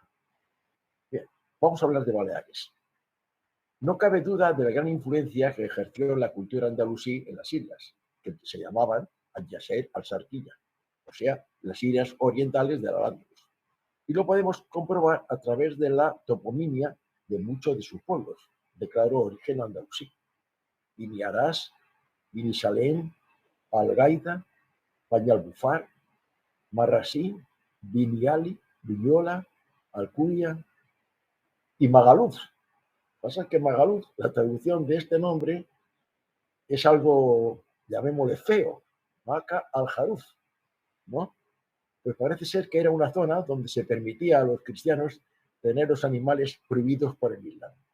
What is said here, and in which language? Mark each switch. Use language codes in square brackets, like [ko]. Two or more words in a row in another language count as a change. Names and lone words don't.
[es] Bien, vamos a hablar de Baleares. No cabe duda de la gran influencia que ejerció la cultura andalusí en las islas, que se llamaban [ar] الجزائر الشرقية, [es] o sea, las islas orientales del Al-Ándalus. Y lo podemos comprobar a través de la toponimia de muchos de sus pueblos, de claro origen andalusí. Bini Arás, Bini Salem, Algaida, Banyalbufar, Marrasí, Bini Ali, Viñola, Alcudia y Magaluf. Pasa que Magaluf, la traducción de este nombre es algo, llamémosle feo, Maca al-Jaruf, ¿no? Pues parece ser que era una zona donde se permitía a los cristianos tener los animales prohibidos por el Islam.